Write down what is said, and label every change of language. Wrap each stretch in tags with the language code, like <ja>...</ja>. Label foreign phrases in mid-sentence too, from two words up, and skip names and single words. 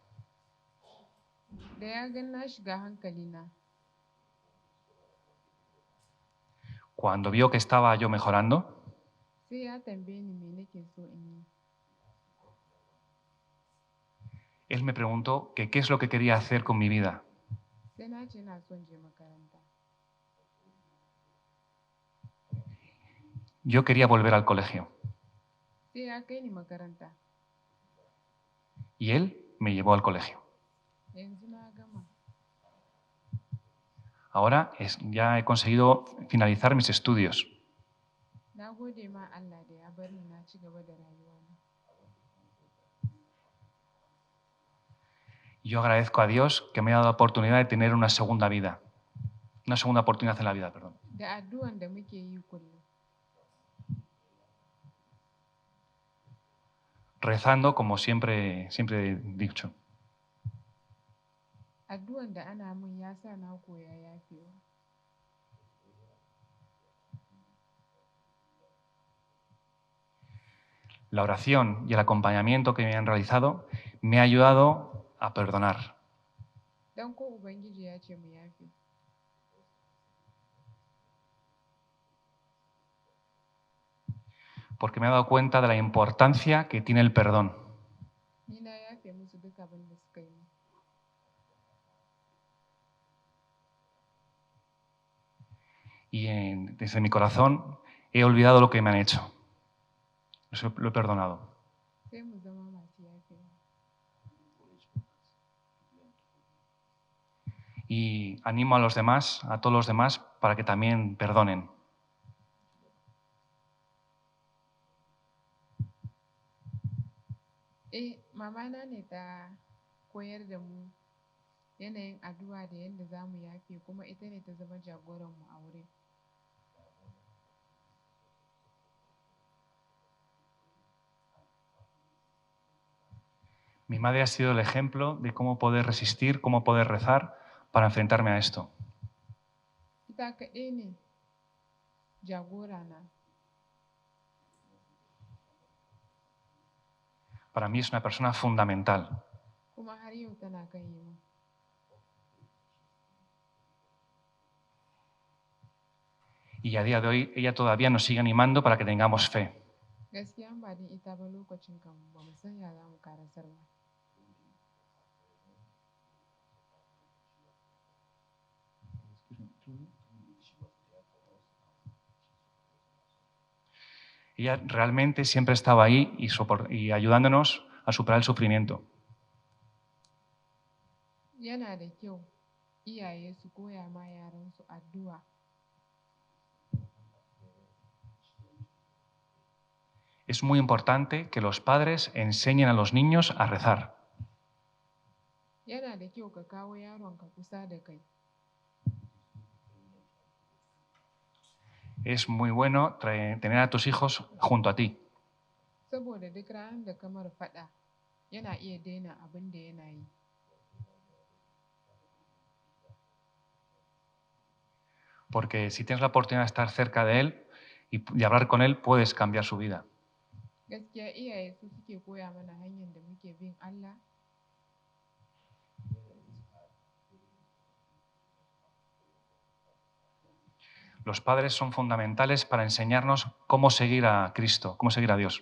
<es>Cuando vio que estaba yo mejorando, él me preguntó que qué es lo que quería hacer con mi vida.</es> <ha>Sai na ce ina son je makaranta.</ha> <es>Yo quería volver al colegio</es> <ha>Sai ya kai ni makaranta.</ha> <es>y él me llevó al colegio.</es> <ha>Yanzu na gama.</ha> <es>Ahora ya he conseguido finalizar mis estudios.</es> <ha>Na gode ma Allah da ya bar ni na ci gaba da rayuwana.</ha> <es>Yo agradezco a Dios que me ha dado la oportunidad de tener una segunda vida. Una segunda oportunidad en la vida, perdón.</es> <ha>Da addu'an da muke yi kullum.</ha> <es>Rezando, como siempre he dicho.</es> <ha>Addu'an da ana min ya sa na koya yafewa.</ha> <es>La oración y el acompañamiento que me han realizado me ha ayudado a perdonar.</es> <ha>Dan ko Ubangiji ya ce mu yafe.</ha> <es>Porque me he dado cuenta de la importancia que tiene el perdón.</es> <ha>Ni na yafe musu duk abin da suka yi.</ha> <es>Y desde mi corazón he olvidado lo que me han hecho. Lo he perdonado.</es> <ha>Sai mu zama masu yafewa.</ha> <es>Y animo a los demás, a todos los demás, para que también perdonen.</es> <ha>Mama na ne ta koyar da mu yanayin addu'a da yadda za mu yafe, kuma ita ne ta zama jagoranmu a wurin.</ha> <es>Mi madre ha sido el ejemplo de cómo poder resistir, cómo poder rezar para enfrentarme a esto.</es> <ha>Ita kaɗai ne jagora na.</ha> <es>Para mí es una persona fundamental.</es> <ha>Kuma har yau tana kan yi min.</ha> <es>Y a día de hoy ella todavía nos sigue animando para que tengamos fe.</es> <ha>Gaskiya ba din ita ba lokacin kan ba mu san ya za mu karasar ba.</ha> <es>Ella realmente siempre estaba ahí y ayudándonos a superar el sufrimiento.</es> <ha>Yana da kyau iyaye su koya ma yaransu addu'a.</ha> <es>Es muy importante que los padres enseñen a los niños a rezar.</es> <ha>Yana da kyau ka kawo yaronka kusa da kai.</ha> <es>Es muy bueno tener a tus hijos junto a ti.</es> <ha>Saboda duk ranar da kamar faɗa yana iya daina abin da yana yi.</ha> <es>Porque si tienes la oportunidad de estar cerca de él y hablar con él, puedes cambiar su vida.</es> <ha>Gaskiya iyaye su suke koya mana hanyar da muke bin Allah.</ha> <es>Los padres son fundamentales para enseñarnos cómo seguir a Cristo, cómo seguir a Dios.</es>